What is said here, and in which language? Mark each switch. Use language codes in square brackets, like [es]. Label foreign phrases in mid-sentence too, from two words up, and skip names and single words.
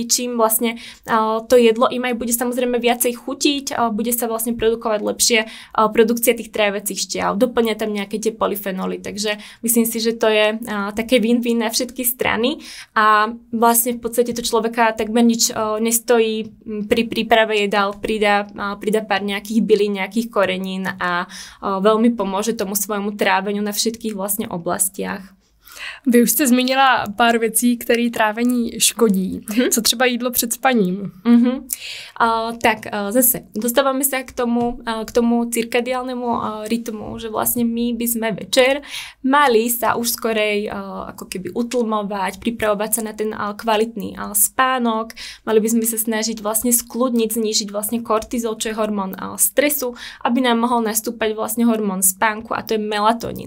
[sk] čím vlastne to jedlo im aj bude samozrejme viacej chutiť, bude sa vlastne produkovať lepšie produkcia tých trávecích šťav, doplňa tam nejaké tie polyfenoly, takže myslím si, že to je také win-win na všetky strany a vlastne v podstate to človeka takmer nič nestojí pri príprave jedál, pridá pár nejakých bylín, nejakých korenín a veľmi pomôže tomu svojmu tráveniu na všetkých vlastne oblastiach. [cs] Vy už jste zmínila pár věcí, které trávení škodí. Co třeba jídlo před spaním? [sk] Tak zase dostávame sa k tomu cirkadiálnemu rytmu, že vlastne my by sme večer mali sa už skorej ako keby utlmovať, pripravovať sa na ten kvalitný spánok. Mali by sme sa snažiť vlastne skľudniť, znížiť vlastne kortizol, čo je hormón stresu, aby nám mohol nastúpať vlastne hormón spánku a to je melatonín.